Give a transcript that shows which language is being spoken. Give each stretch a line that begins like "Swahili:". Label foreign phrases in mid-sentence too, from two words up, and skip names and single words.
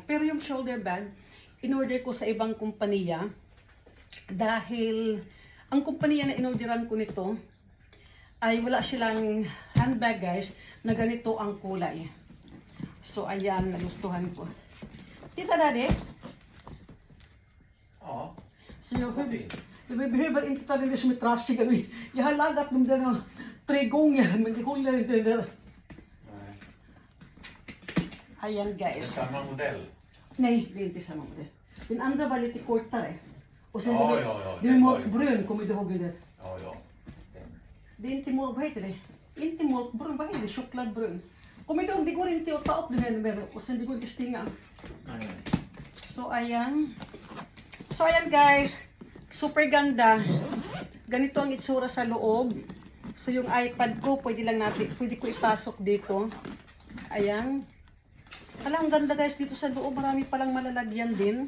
Filipino: Pero yung
English: shoulder bag,
Filipino: in-order ko sa ibang kumpanya dahil ang kumpanya na in-orderan ko nito ay wala silang
English: handbag guys
Filipino: na ganito ang kulay. So ayan, nagustuhan ko. Tita Daddy?
Swedish: Ja. Så jag behöver inte ta det som ett trasig. Jag har lagat dem där 3 gånger men det håller inte det där. Nej.
Filipino: Ayan
Swedish: Det är
Filipino: guys.
Swedish: samma modell. Nej, det är inte samma modell. Den andra var lite kortare. Och sen Ja, det, ja, ja, det den var var ju- brun, kommer du ihåg det? Ja, ja. Den. Det är inte vad heter det? Inte mjölkbrun, vad heter det? Chokladbrun. Kommer du ihåg, det går inte att ta upp den här mer och sen det går inte att stänga. Nej.
Filipino: So ayan. So ayan guys. Super ganda. Ganito ang itsura sa loob. So yung iPad ko, pwede ko ipasok dito. Ayan. Alam, ang ganda guys dito sa loob. Marami palang malalagyan din.